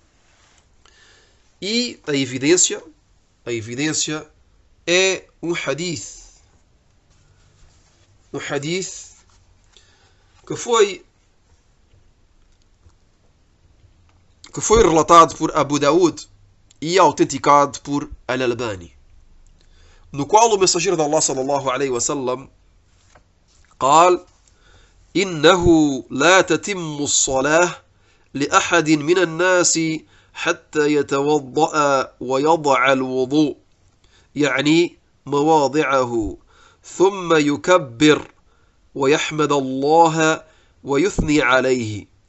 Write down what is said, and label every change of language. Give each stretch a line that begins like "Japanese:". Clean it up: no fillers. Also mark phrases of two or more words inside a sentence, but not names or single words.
Portuguese: E a evidência é um hadith. Um hadith que foi relatado por Abu Daud e autenticado por Al-Albani, no qual o mensageiro de Allah
Arabic: صلى الله عليه وسلم قال: إنه لا تتم الصلاة لأحد من الناس حتى يتوضأ ويضع الوضوء، يعني مواضعه، ثم يكبر ويحمد الله ويثني عليه